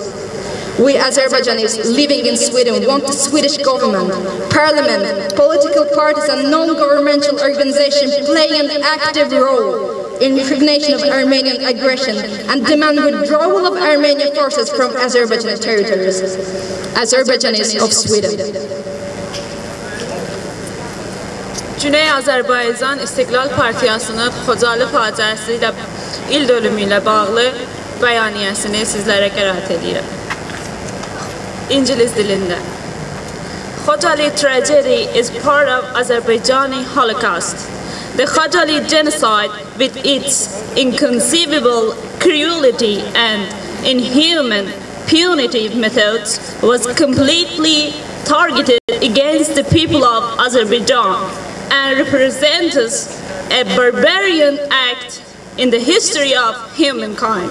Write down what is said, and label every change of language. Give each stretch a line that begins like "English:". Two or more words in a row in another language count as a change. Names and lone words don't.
English: We Azerbaijanis living in Sweden want the Swedish government, parliament, political parties and non-governmental organizations playing an active role in recognition of Armenian aggression and demand withdrawal of Armenian forces from Azerbaijan territories. Azerbaijanis of Sweden.
Azerbaijani: Güney Azərbaycan İstiqlal Partiyasının Xocalı faciəsi ilə il dönümü ilə bağlı bəyaniyəsini sizlərə qərat edirəm. İngiliz dilində.
English: Khojaly tragedy is part of Azerbaijani Holocaust. The Khojaly genocide, with its inconceivable cruelty and inhuman punitive methods, was completely targeted against the people of Azerbaijan and represents a barbarian act in the history of humankind.